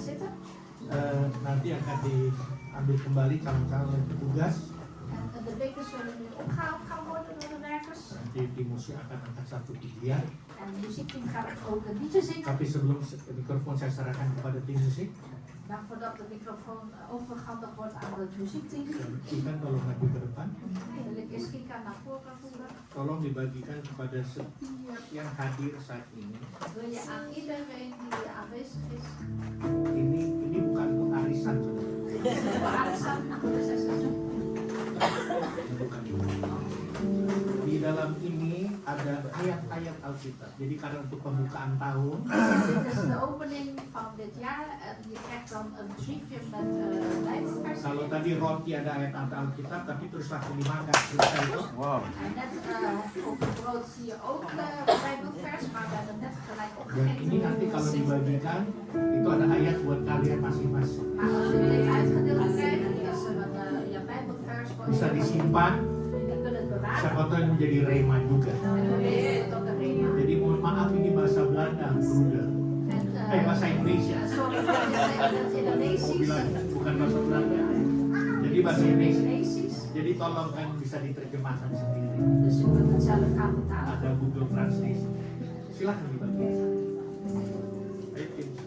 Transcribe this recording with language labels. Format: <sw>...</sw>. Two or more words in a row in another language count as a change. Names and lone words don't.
<id>nanti akan diambil kembali calon-calon oleh petugas.</id> <nl>En de bekers zullen nu opgehaald gaan worden door de werkers.</nl> <id>Nanti tim musik akan angkat satu pujian.</id> <nl>En de muziekteam gaat ook een liedje zingen.</nl> <id>Tapi sebelum mikrofon saya serahkan kepada tim musik,</id> <nl>Maar voordat de microfoon overgehandigd wordt aan het muziekteam,</nl> <id>Kika tolong maju ke depan.</id> <nl>wil ik eens Kika naar voren voeren.</nl> <id>Tolong dibagikan kepada setiap yang hadir saat ini.</id> <nl>Wil je aan iedereen die aanwezig is,</nl> <id>Ini bukan untuk arisan, saudara. Bukan. Di dalam ini ada ayat-ayat Alkitab. Jadi karena untuk pembukaan tahun,</id> <nl>Dit is de opening van dit jaar en je krijgt dan een briefje met Bijbelversen.</nl> <id>kalau tadi roti ada ayat Alkitab, tapi terus langsung dimakan. Selesai itu. Wow.</id> <nl>En net op het brood zie je ook Bijbelvers, maar we hebben net gelijk</nl> <id>Dan ini nanti</id> <nl>opgegeten.</nl> <id>kalau dibagikan, itu ada ayat buat kalian masing-masing.</id> <nl>Maar als jullie dit uitgedeeld krijgen, is er een Bijbelvers voor</nl> <id>Bisa</id> <nl>jullie.</nl> <id>disimpan,</id> <nl>Jullie kunnen het bewaren.</nl> <id>siapa tahu ini menjadi rema juga.</id> <nl>En we weten dat de rema.</nl> <id>Jadi mohon maaf ini bahasa Belanda, Bruder.</id> <nl>En</nl> <id>Bahasa Indonesia.</id> <nl>sorry voor het Indonesisch.</nl> <id>Bilang bukan bahasa Belanda. Jadi bahasa Indonesia.</id> <nl>Indonesisch.</nl> <id>Jadi tolong kan bisa diterjemahkan sendiri.</id> <nl>Dus je kunt het zelf gaan vertalen.</nl> <id>Ada Google Translate. Silahkan dibagi. Ayo, Tim.</id>